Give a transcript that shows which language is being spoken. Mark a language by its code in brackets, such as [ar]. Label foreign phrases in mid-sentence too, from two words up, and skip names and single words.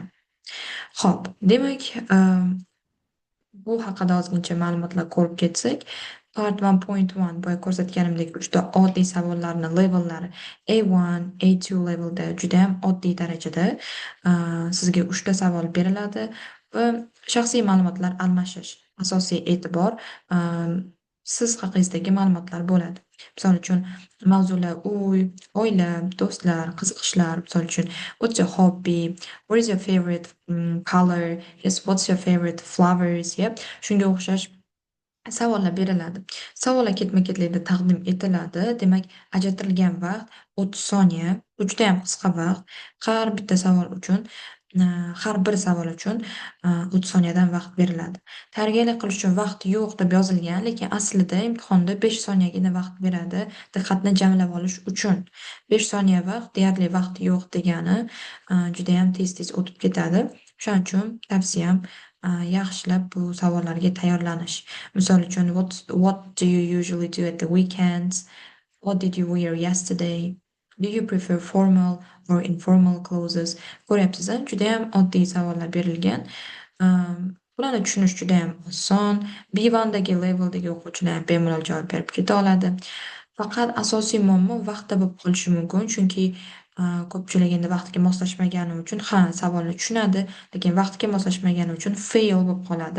[uz] Xo'p, demak, bu haqida ozgincha ma'lumotlar ko'rib ketsak, part 1.1 boya ko'rsatganimdek juda oddiy savollarni levellari A1, A2 levelda juda ham oddiy darajada sizga 3 ta savol beriladi va shaxsiy ma'lumotlar almashish, asosiy e'tibor siz haqingizdagi ma'lumotlar bo'ladi. Misol uchun mavzular uy, oila, do'stlar, qiziqishlar, misol uchun [en] what's your hobby, what is your favorite color, yes, what's your favorite flowers, yep. [uz] Shunga o'xshash savollar beriladi. Savollar ketma-ketlikda taqdim etiladi. Demak, ajratilgan vaqt 30 soniya. Bu juda ham qisqa vaqt. Har bitta savol uchun, har bir savol uchun 30 soniyadan vaqt beriladi. Tayyorgarlik qilish uchun vaqt yo'q deb yozilgan, lekin aslida imtihonda 5 soniyagina vaqt beradi, diqqatni jamlab olish uchun. 5 soniya vaqt deyarli vaqt yo'q degani, juda ham tez-tez o'tib ketadi. Shuning uchun tavsiyam yaxshilab bu savollarga tayyorlanish. Misol uchun, [en] what do you usually do at the weekends? What did you wear yesterday? Do you prefer formal or informal clothes? [uz] Ko'ryapsiz, juda ham oddiy savollar berilgan. Bularni tushunish juda ham oson. B1dagi leveldagi o'quvchilar ham bemalol javob berib keta oladi. Faqat asosiy muammo vaqtda bo'lib qolishi mumkin, chunki ko'pchilik endi vaqtga moslashmagani uchun savolni tushunadi, lekin vaqtga moslashmagani uchun fail bo'lib qoladi.